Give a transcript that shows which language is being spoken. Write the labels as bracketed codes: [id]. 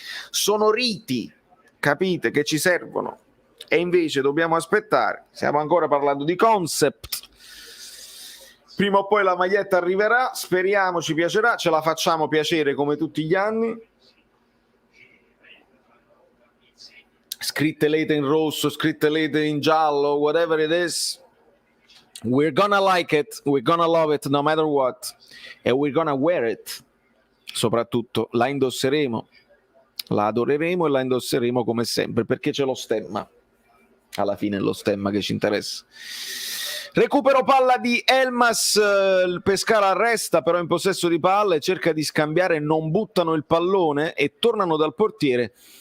[it] Sono riti, capite, che ci servono. E invece dobbiamo aspettare. Stiamo ancora parlando di concept. Prima o poi la maglietta arriverà, speriamo ci piacerà, ce la facciamo piacere come tutti gli anni. Scritte late in rosso, scritte late in giallo, [en] whatever it is, we're gonna like it, we're gonna love it no matter what, and we're gonna wear it. [it] Soprattutto la indosseremo, la adoreremo e la indosseremo come sempre, perché c'è lo stemma. Alla fine è lo stemma che ci interessa. Recupero palla di Elmas, il Pescara resta però in possesso di palla e cerca di scambiare, non buttano il pallone e tornano dal portiere.